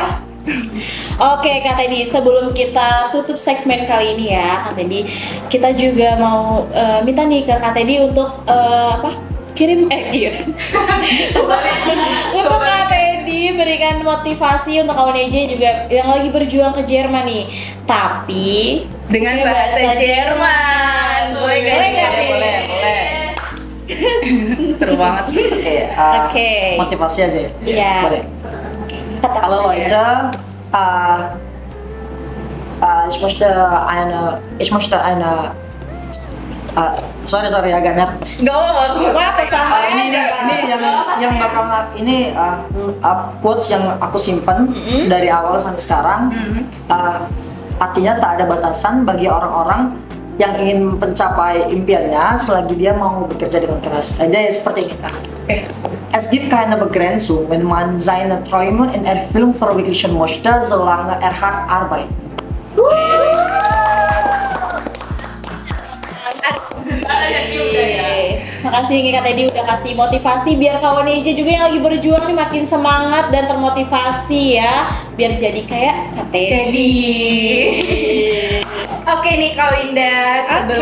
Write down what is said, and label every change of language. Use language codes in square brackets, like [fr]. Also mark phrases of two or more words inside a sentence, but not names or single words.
[id] Oke Kak Teddy, sebelum kita tutup segmen kali ini ya Kak Teddy, kita juga mau minta nih ke Kak Teddy untuk kirim untuk Kak Teddy berikan motivasi untuk kawan EJ juga yang lagi berjuang ke Jerman nih, tapi Dengan bahasa Jerman. Boleh gak nih, Kak Teddy? Boleh. Seru banget. Oke, Oke. motivasi aja ya. Iya. Boleh. Kata Hallo apa ya? [de] Leute, ich möchte eine, [id] sorry agak nervös. Gak apa-apa, santai Ini aja. yang bakal quotes yang aku simpan dari awal sampai sekarang. Artinya tak ada batasan bagi orang-orang yang ingin mencapai impiannya selagi dia mau bekerja dengan keras. Jadi seperti ini kan. [de] Es gibt keine Begrenzung, wenn man seine Träume in Erfüllung verwirklichen möchte, solange hart arbeitet. [id] Makasih nih Kak Teddy udah kasih motivasi biar kawan Eja juga yang lagi berjuang nih makin semangat dan termotivasi ya, biar jadi kayak Kak Teddy. Oke nih Kak Winda, sebelum